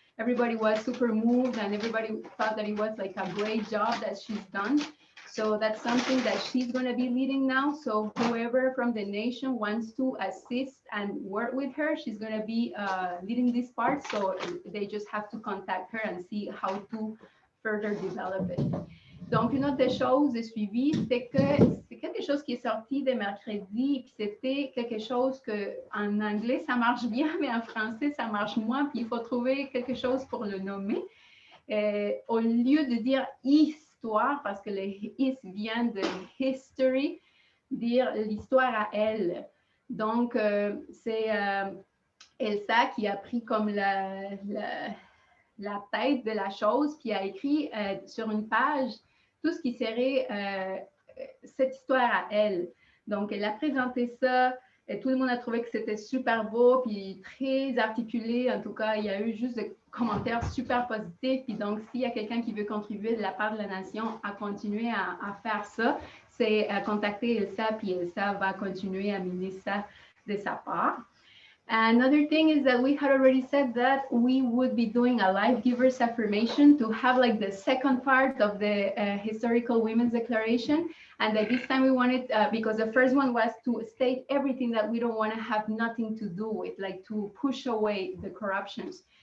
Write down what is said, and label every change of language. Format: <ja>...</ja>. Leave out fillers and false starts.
<en>Everybody was super moved, and everybody thought that it was like a great job that she's done. So that's something that she's going to be leading now. So whoever from the nation wants to assist and work with her, she's going to be leading this part. So they just have to contact her and see how to further develop it.</en> <fr>Donc, une autre des choses de suivi, c'est que c'est quelque chose qui est sorti de mercredi, puis c'était quelque chose que en anglais, ça marche bien, mais en français, ça marche moins, puis il faut trouver quelque chose pour le nommer. Au lieu de dire histoire, parce que le is vient de history, dire l'histoire à elle. Donc, c'est Elsa qui a pris comme la tête de la chose, puis a écrit sur une page tout ce qui serait cette histoire à elle. Donc, elle a présenté ça, et tout le monde a trouvé que c'était super beau, puis très articulé. En tout cas, il y a eu juste des commentaires super positifs. Puis donc, s'il y a quelqu'un qui veut contribuer de la part de la nation à continuer à faire ça, c'est contacter Elsa, puis Elsa va continuer à mener ça de sa part.</fr> <en>Another thing is that we had already said that we would be doing a life givers affirmation to have like the second part of the historical women's declaration. And that this time we wanted, because the first one was to state everything that we don't want to have nothing to do with, like to push away the corruptions.</en>